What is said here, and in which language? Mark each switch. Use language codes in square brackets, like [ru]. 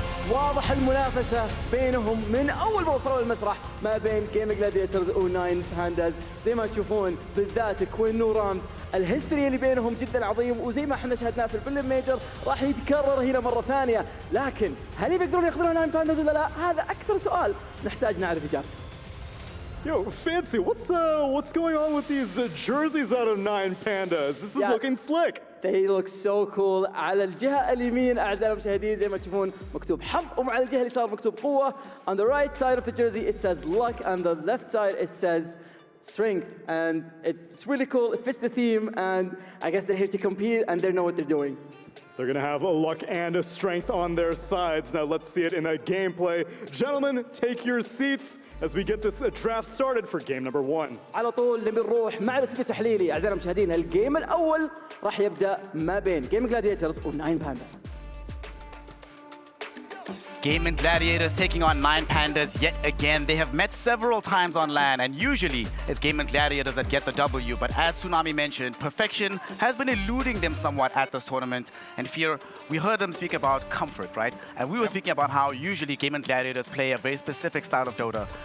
[ar] واضح المنافسة بينهم من أول ما وصلوا للمسرح ما بين Gaimin Gladiators و 9Pandas. زي ما تشوفون بالذات كوين ورامز الهيستوري اللي بينهم جدا عظيم، وزي ما احنا شاهدناه في البرلين ميجر راح يتكرر هنا مرة ثانية. لكن هل بيقدرون ياخذون 9Pandas ولا لا؟ هذا أكثر سؤال نحتاج نعرف إجابته. [en] Yo, Fancy, what's going on with these jerseys out of 9Pandas? This is looking slick. They look so cool. [ar] على الجهة اليمين أعزائي المشاهدين زي ما تشوفون مكتوب حظ، ومع الجهة اليسار مكتوب قوة. [en] On the right side of the jersey it says luck, and the left side it says strength. And it's really cool. It fits the theme, and I guess they're here to compete and they know what they're doing. They're going to have a luck and a strength on their sides. Now let's see it in a gameplay. Gentlemen, take your seats as we get this draft started for game number 1. [ar] على طول بنروح مع الاستوديو التحليلي. أعزائي المشاهدين الجيم الأول راح يبدأ ما بين Gaimin Gladiators و 9Pandas. [en] Gaimin Gladiators taking on 9Pandas yet again. They have met several times on LAN, and usually it's Gaimin Gladiators that get the W. But as Tsunami mentioned, perfection has been eluding them somewhat at this tournament. And Fear, we heard them speak about comfort, right? And we were speaking about how usually Gaimin Gladiators play a very specific style of Dota.